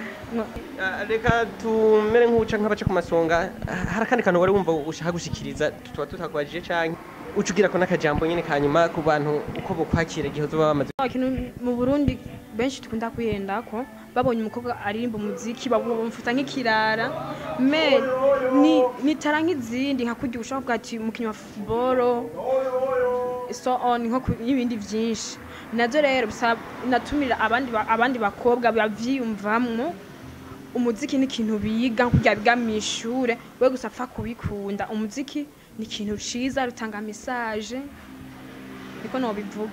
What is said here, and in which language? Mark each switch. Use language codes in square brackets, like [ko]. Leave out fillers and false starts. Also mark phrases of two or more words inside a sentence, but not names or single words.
[rn] Reka tumere nk'uca nk'abaca ku masonga, hari akandi kantu wari wumva ushaka gushikiriza tuba tutakwajije canke ucugira ko n'akajambo nyene kanyuma ku bantu uko bokwakira igihe uzoba bamaze? Ikintu mu Burundi benshi tukunda kwihenda ko babonye umukobwa aririmba umuziki bamufata nk'ikirara me ni tara nk'izindi nka kurya ushaka kuvuga ati umukinnyi wa football [en] so on [rn] nko ibindi vyinshi nazo rero natumira abandi bakobwa bavyiyumvamwo umuziki ni ikintu biga kurya biga mw'ishure we gusa apfa kubikunda umuziki ni ikintu ciza rutanga message niko no bivuga.